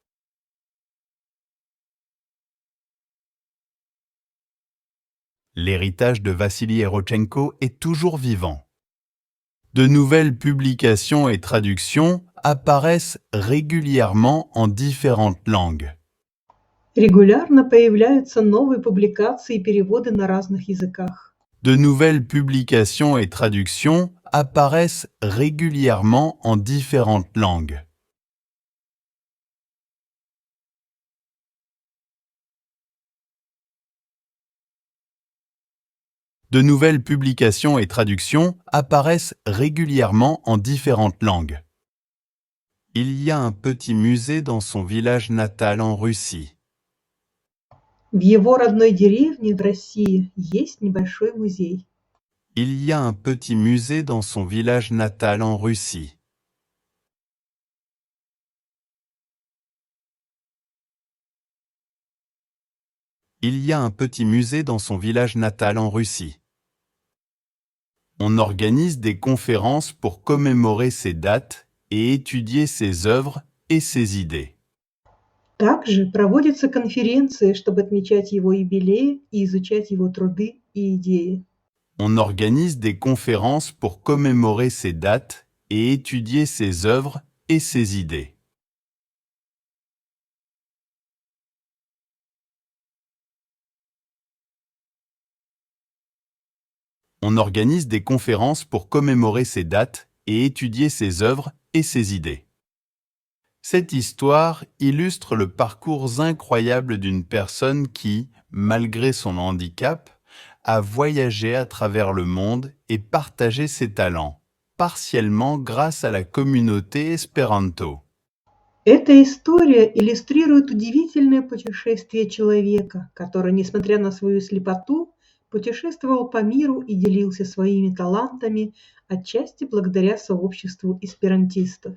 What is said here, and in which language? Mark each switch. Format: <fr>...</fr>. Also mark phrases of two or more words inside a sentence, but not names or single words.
<fr>L'héritage de Vassili Erochenko est toujours vivant. De nouvelles publications et traductions apparaissent régulièrement en différentes langues.</fr> <ru>Регулярно появляются новые публикации и переводы на разных языках.</ru> <fr>De nouvelles publications et traductions apparaissent régulièrement en différentes langues. De nouvelles publications et traductions apparaissent régulièrement en différentes langues. Il y a un petit musée dans son village natal en Russie.</fr> <ru>В его родной деревне в России есть небольшой музей.</ru> <fr>Il y a un petit musée dans son village natal en Russie. Il y a un petit musée dans son village natal en Russie. On organise des conférences pour commémorer ces dates et étudier ses œuvres et ses idées.</fr> <ru>Также проводятся конференции, чтобы отмечать его юбилеи и изучать его труды и идеи.</ru> <fr>On organise des conférences pour commémorer ces dates et étudier ses œuvres et ses idées. On organise des conférences pour commémorer ces dates et étudier ses œuvres et ses idées. Cette histoire illustre le parcours incroyable d'une personne qui, malgré son handicap, a voyagé à travers le monde et partagé ses talents, partiellement grâce à la communauté espéranto.</fr> <ru>Эта история иллюстрирует удивительное путешествие человека, который, несмотря на свою слепоту, путешествовал по миру и делился своими талантами, отчасти благодаря сообществу эсперантистов.</ru>